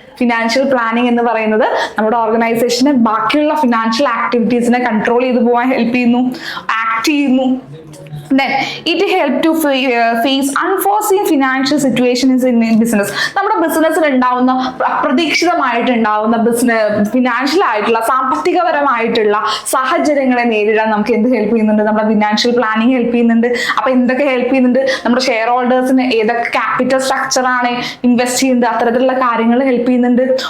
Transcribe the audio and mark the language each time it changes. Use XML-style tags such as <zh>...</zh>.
<ml>Financial planning എന്ന് പറയുന്നത് നമ്മുടെ ഓർഗനൈസേഷനെ ബാക്കിയുള്ള ഫിനാൻഷ്യൽ ആക്ടിവിറ്റീസിനെ കൺട്രോൾ ചെയ്തു പോകാൻ ഹെൽപ്പ് ചെയ്യുന്നു, ആക്ട് ചെയ്യുന്നു.</ml> <en>Then it help to face unforeseen financial situations in business.</en> <ml>നമ്മുടെ ബിസിനസ്സിൽ ഉണ്ടാവുന്ന അപ്രതീക്ഷിതമായിട്ടുണ്ടാവുന്ന ഫിനാൻഷ്യൽ ആയിട്ടുള്ള സാമ്പത്തികപരമായിട്ടുള്ള സാഹചര്യങ്ങളെ നേരിടാൻ നമുക്ക് എന്ത് ഹെൽപ്പ് ചെയ്യുന്നുണ്ട്? നമ്മുടെ ഫിനാൻഷ്യൽ പ്ലാനിങ് ഹെൽപ്പ് ചെയ്യുന്നുണ്ട്. അപ്പൊ എന്തൊക്കെ ഹെൽപ്പ് ചെയ്യുന്നുണ്ട്? നമ്മുടെ ഷെയർ ഹോൾഡേഴ്സിന് ഏതൊക്കെ ക്യാപിറ്റൽ സ്ട്രക്ചർ ആണ് ഇൻവെസ്റ്റ് ചെയ്യുന്നത്, അത്തരത്തിലുള്ള കാര്യങ്ങൾ ഹെൽപ്പ് ചെയ്യുന്നുണ്ട്.</ml>